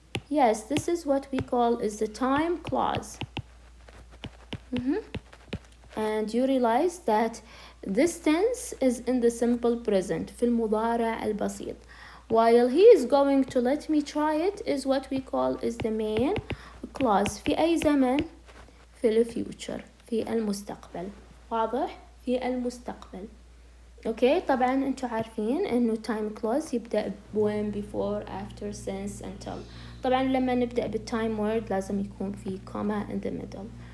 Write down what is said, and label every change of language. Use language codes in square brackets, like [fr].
[en] Yes, this is what we call is the time clause. And you realize that this tense is in the simple present [ar] في المضارع البسيط, [en] while he is going to let me try it is what we call is the main clause. [ar] في أي زمن؟ في future, في المستقبل. واضح؟ في المستقبل. اوكي طبعا انتوا عارفين انه time clause يبدأ when, before, after, since, until. طبعا لما نبدأ بالtime word لازم يكون في [en] comma in the middle.